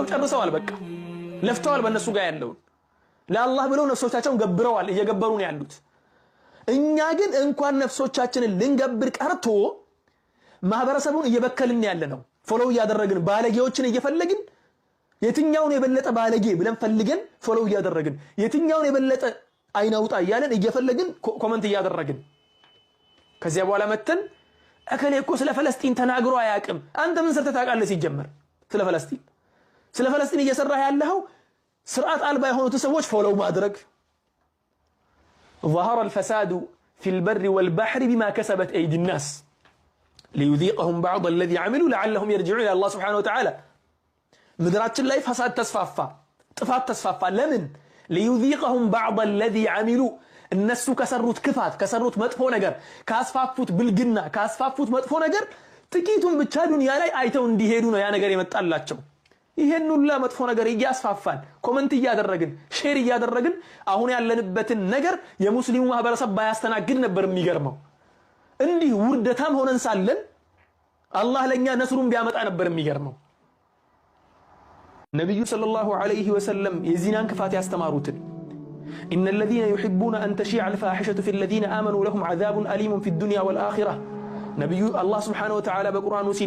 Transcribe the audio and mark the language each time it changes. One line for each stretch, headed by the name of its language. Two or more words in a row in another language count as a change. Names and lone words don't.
Amharic: ጨርሰዋል። በቃ ለፍተዋል። በእነሱ ጋር ያለውን ለአላህ ብለው ነፍሶቻቸውን ገብረዋል፣ እየገበሩ ነው ያሉት። እኛ ግን እንኳን ነፍሶቻችንን ልንገብር ቀርቶ ማህበረሰቡን እየበከልን ያለ ነው። ፎሎው እያደረግን ባለጌዎችን እየፈለግን የትኛውን የበለጠ ባለጌ ብለን ፈልገን ፎሎው እያደረግን የትኛውን የበለጠ አይናውጣ እያለን እየፈለግን ኮመንት እያደረግን ከዚያ በኋላ መተን እከሌ እኮ ስለ ፍልስጤም ተናግሮ አያውቅም። አንተ ምን ሰርተህ ታውቃለህ? ሲጀመር ስለ ፍልስጤም እየሰራህ ያለኸው ስርዓት አልባ የሆኑት ሰዎች ፎሎው ማድረግ።
Arabic: ظهر الفساد في البر والبحر بما كسبت أيدي الناس ليذيقهم بعض الذي عملوا لعلهم يرجعون إلى الله سبحانه وتعالى.
Amharic: ምድራችን ላይ ፈሳድ ተስፋፋ፣ ጥፋት ተስፋፋ። ለምን?
Arabic: ليذيقهم بعض الذي عملوا
Amharic: እነሱ ከሰሩት ክፋት ከሰሩት መጥፎ ነገር ካስፋፉት ብልግና ካስፋፉት መጥፎ ነገር ጥቂቱን ብቻ ዱንያ ላይ አይተው እንዲሄዱ ነው ያ ነገር የመጣላቸው። ይሄን ሁሉ መጥፎ ነገር እያስፋፋን ኮመንት እያደረግን ሼር እያደረግን አሁን ያለንበትን ነገር የሙስሊሙ ማህበረሰብ ባያስተናግድ ነበር የሚገርመው። እንዲህ ውርደታም ሆነን ሳለን አላህ ለኛ ነስሩን ቢያመጣ ነበር የሚገርመው።
Arabic: ነብዩ صلى الله عليه وسلم
Amharic: የዚናን ክፋት ያስተማሩትን
Arabic: إن الذين يحبون أن تشيع الفاحشة في الذين آمنوا لهم عذاب أليم في الدنيا والآخرة. نبي الله سبحانه وتعالى بقرآن